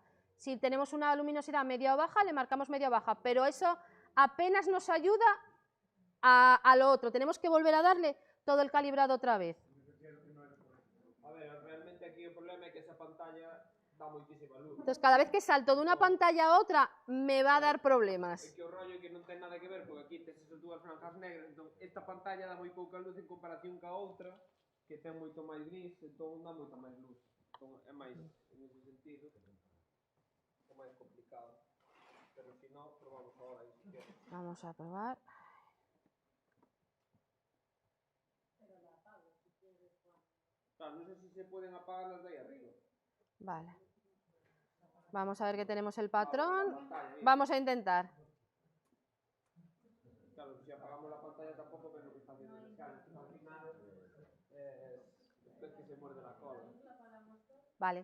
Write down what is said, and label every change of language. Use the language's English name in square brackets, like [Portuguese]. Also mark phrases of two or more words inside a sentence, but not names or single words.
[Spanish] Si tenemos una luminosidad media o baja, le marcamos media o baja, pero eso apenas nos ayuda a lo otro. Tenemos que volver a darle todo el calibrado otra vez. A ver, realmente aquí el problema es que esa pantalla da muchísima luz. Entonces, cada vez que salto de una pantalla a otra, me va a dar problemas. [Galician] Es que o rollo que non ten nada que ver, porque aquí tes esas dúas franjas negras, entón esta pantalla dá moi pouca luz en comparación ca outra, que ten moito máis gris, entón dá moita máis luz. Entón é máis, en ese sentido, é máis complicado. Pero se non, probamos agora aí, si queres. Vamos a probar. Claro, non sei se se poden apagar las de aí arriba. Vale. [Spanish] Vamos a ver que tenemos el patrón. Vamos a intentar. Claro, si apagamos la pantalla tampoco ves lo que está haciendo el escáner. Al final es que se muerde la cola. Vale.